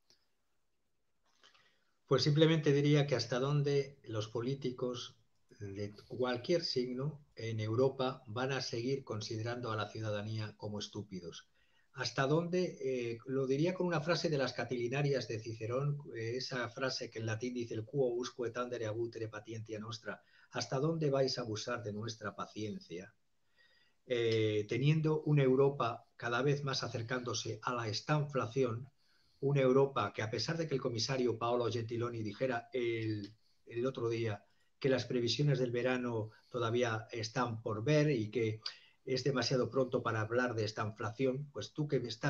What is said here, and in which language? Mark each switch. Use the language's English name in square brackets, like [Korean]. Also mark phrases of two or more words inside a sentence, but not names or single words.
[Spanish] Pues simplemente diría que hasta dónde los políticos de cualquier signo en Europa van a seguir considerando a la ciudadanía como estúpidos. Hasta dónde, lo diría con una frase de las Catilinarias de Cicerón, esa frase que en latín dice el [Latin] quo usque tandere abutere patientia nostra, [Spanish] hasta dónde vais a abusar de nuestra paciencia, teniendo una Europa cada vez más acercándose a la estanflación, una Europa que, a pesar de que el comisario Paolo Gentiloni dijera el otro día que las previsiones del verano todavía están por ver y que es demasiado pronto para hablar de esta inflación, pues tú que estás